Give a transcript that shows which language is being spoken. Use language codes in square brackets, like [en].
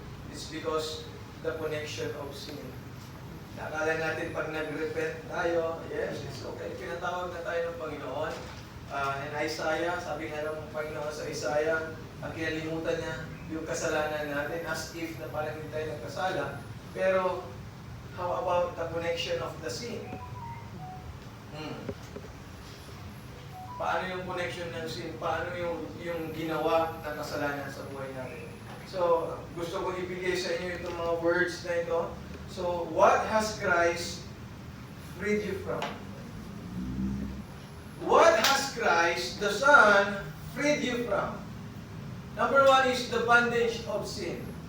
[en] It's because the connection of sin. [tl] Nakala natin pag nag-repent tayo, [en] yes, it's okay. [tl] Pinatawag na tayo ng Panginoon. In Isaiah, sabi nga ng Panginoon sa Isaiah, ang kinalimutan niya yung kasalanan natin [en] as if [tl] na parang hindi tayo nagkasala. [en] Pero, how about the connection of the sin? [tl] Paano yung connection ng sin? Paano yung ginawa ng kasalanan sa buhay natin? So, gusto kong ibigay sa inyo itong mga words na ito. [en] So, what has Christ freed you from? What has Christ, the Son, freed you from? Number one is the bondage of sin.